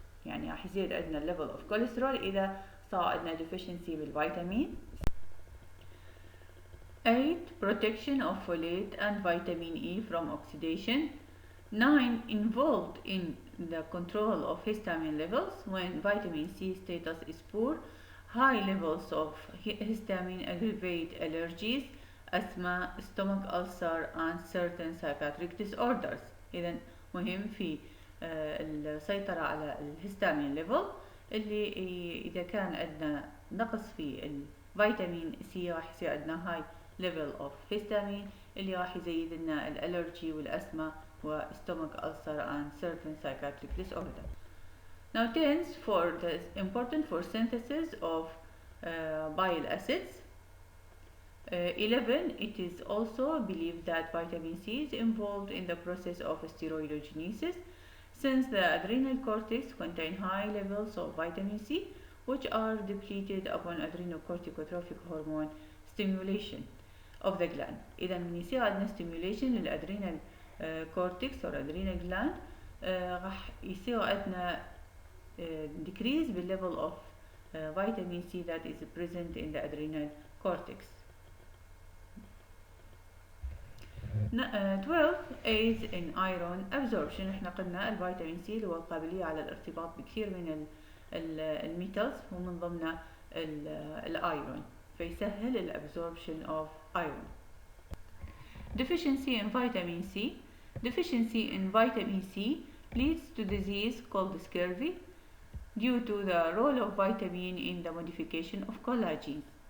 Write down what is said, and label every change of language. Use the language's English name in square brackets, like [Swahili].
[Arabic] يعني راح يزيد عندنا [English] level of cholesterol [Arabic] إذا صار عندنا deficiency بالفيتامين. [English] 8. Protection of folate and vitamin E from oxidation. 9. Involved in the control of histamine levels. When vitamin C status is poor, high levels of histamine aggravate allergies, asthma, stomach ulcer and certain psychiatric disorders. [Arabic] إذا مهم في السيطرة على الهستامين ليفل اللي إذا كان عندنا نقص في الفيتامين سي راح يصير عندنا هاي [English] level of histamine [Arabic] اللي راح يزيد لنا الالرجي والاسما و [English] stomach ulcer and certain psychiatric disorder. Now 10 for the important for synthesis of bile acids. 11. It is also believed that vitamin C is involved in the process of steroidogenesis, since the adrenal cortex contain high levels of vitamin C, which are depleted upon adrenocorticotropic hormone stimulation of the gland. [Arabic] إذا من يصير عندنا [English] stimulation للأدرينال cortex or adrenal gland [Arabic] راح يصير عندنا [English] decrease بالlevel of vitamin C that is present in the adrenal cortex. 12 aids in iron absorption. [Arabic] احنا قلنا الفيتامين سي اللي هو القابلية على الارتباط بكثير من الميتالز ومن ضمنها الايرون فيسهل الابsorption [English] of iron. Deficiency in vitamin C. Deficiency in vitamin C leads to disease called scurvy due to the role of vitamin in the modification of collagen.